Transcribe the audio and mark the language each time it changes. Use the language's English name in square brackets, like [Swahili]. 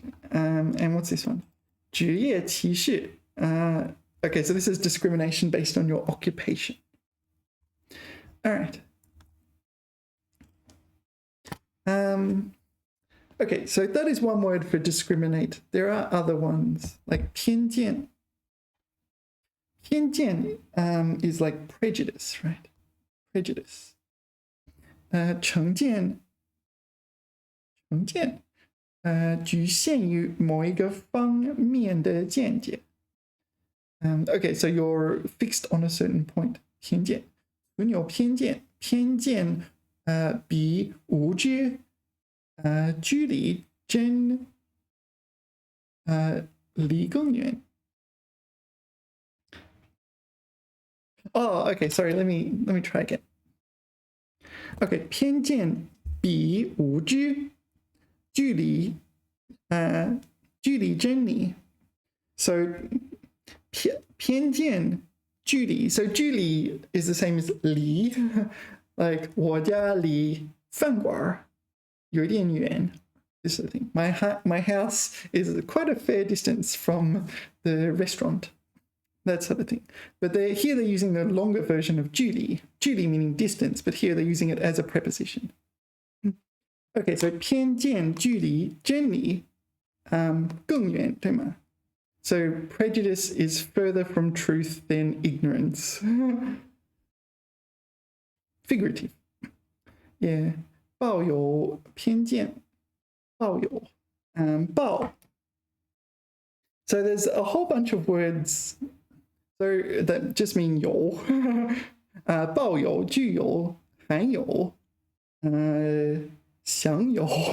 [English] And what's this one? 职业歧视 okay, so this is discrimination based on your occupation. All right. Okay, so that is one word for discriminate. There are other ones like 偏见. 偏见 is like prejudice, right? Prejudice. [Chinese] 成见局限于某一个方面的见解。 [English] Okay, so you're fixed on a certain point. [Chinese] 偏见，存有偏见，偏见比无知距离真离更远。 [English] Oh, okay, sorry, let me try again. [Chinese] Okay, 偏见比无知距离真理。 [English] So 偏见距离 so 距离 is the same as 离 like [Chinese] 我家离饭馆有点远 [English] this sort of thing. My house is quite a fair distance from the restaurant, that sort of thing. But here they're using the longer version of 距离 meaning distance, but here they're using it as a preposition. [Chinese] Okay, so 偏见距离真理更远，对吗？ [English] So prejudice is further from truth than ignorance. Figurative. Yeah. 抱有偏见，抱有，抱. So there's a whole bunch of words so that just mean 有，抱有，具有，含有，享有.